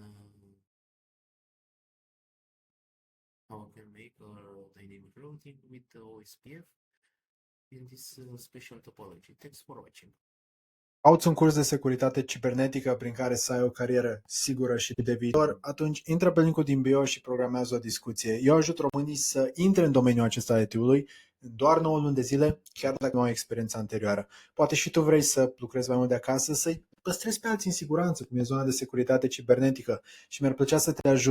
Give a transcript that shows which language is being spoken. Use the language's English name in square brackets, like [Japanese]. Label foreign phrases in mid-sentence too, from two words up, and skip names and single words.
[English] make a dynamic routing with OSPF in this special topology. Thanks for watching. [Romanian] Auți un curs de securitate cibernetică prin care să ai o carieră sigură și de viitor, atunci intră pe linkul din bio și programează o discuție. Eu ajut românii să intre în domeniul acesta al IT-ului în doar 9 luni de zile, chiar dacă nu au experiență anterioară. Poate și tu vrei să lucrezi mai mult de acasă, să-i păstrezi pe alții în siguranță, cum e zona de securitate cibernetică, și mi-ar plăcea să te ajut.